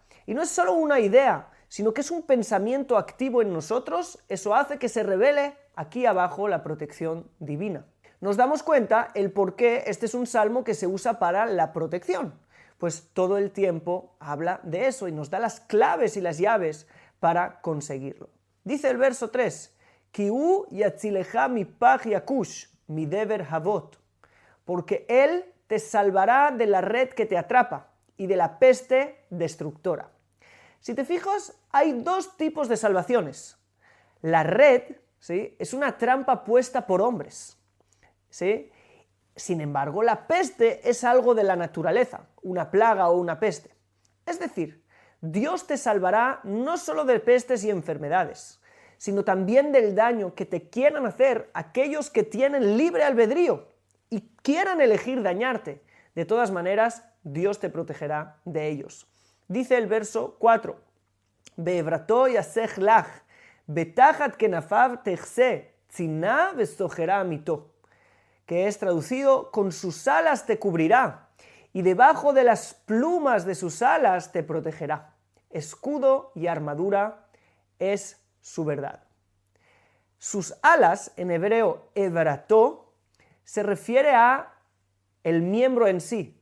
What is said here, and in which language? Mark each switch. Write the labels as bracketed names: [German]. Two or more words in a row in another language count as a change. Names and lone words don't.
[Spanish] Y no es solo una idea, sino que es un pensamiento activo en nosotros, eso hace que se revele aquí abajo la protección divina. Nos damos cuenta el por qué este es un salmo que se usa para la protección, pues todo el tiempo habla de eso y nos da las claves y las llaves para conseguirlo. Dice el verso 3, [Hebrew] כי הוא יצילך מפח יקוש, מדבר הוות, [Spanish] porque Él te salvará de la red que te atrapa y de la peste destructora. Si te fijas, hay dos tipos de salvaciones. La red, ¿sí?, es una trampa puesta por hombres, ¿sí? Sin embargo, la peste es algo de la naturaleza, una plaga o una peste. Es decir, Dios te salvará no solo de pestes y enfermedades, sino también del daño que te quieran hacer aquellos que tienen libre albedrío y quieran elegir dañarte. De todas maneras, Dios te protegerá de ellos. Dice el verso 4, [Hebrew] באברתו יסך לך ותחת כנפיו תחסה צנה וסחרה אמתו, [Spanish] que es traducido, con sus alas te cubrirá, y debajo de las plumas de sus alas te protegerá. Escudo y armadura es su verdad. Sus alas, en hebreo evrató, se refiere a el miembro en sí.